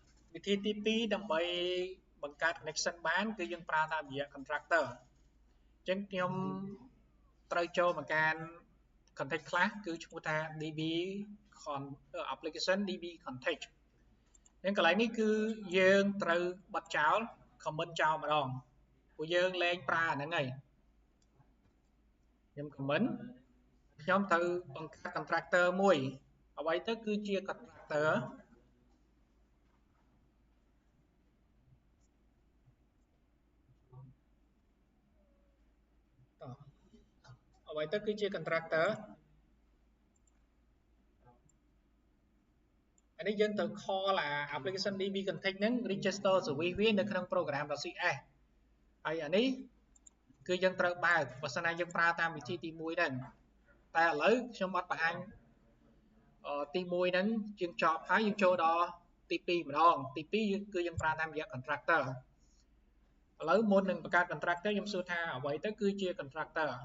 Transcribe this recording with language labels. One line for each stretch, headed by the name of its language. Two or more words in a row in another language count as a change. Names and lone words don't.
Khmer: វិធីទី2ដើម្បីបង្កើត connection បានគឺយើងប្រើតាមរយៈ contractor អញ្ចឹងខ្ញុំត្រូវចូលបង្កើត context ខ្លះគឺឈ្មោះថា
English: db application db context
Khmer: អញ្ចឹងកន្លែងនេះគឺយើងត្រូវបិទចោល comment ចោលម្ដងព្រោះយើងលែងប្រើអាហ្នឹងហើយ ខ្ញុំ comment ខ្ញុំត្រូវបង្កើត contractor មួយអ្វីទៅគឺជា contractor អ្វីទៅគឺជា contractor អានេះយើងត្រូវ call អា
English: application db context
Khmer: ហ្នឹង
English: register service
Khmer: វានៅក្នុង program.cs ហើយអានេះគឺយើងត្រូវបើកបើសិនណាយើងប្រើតាមវិធីទី1ហ្នឹងតែឥឡូវខ្ញុំអត់បង្ហាញទី1ហ្នឹងជាងចប់ហើយយើងចូលដល់ទី2ម្ដងទី2គឺយើងប្រើតាមរយៈ contractor ឥឡូវមុននឹងបង្កើត contractor ខ្ញុំសួរថាអ្វីទៅគឺជា contractor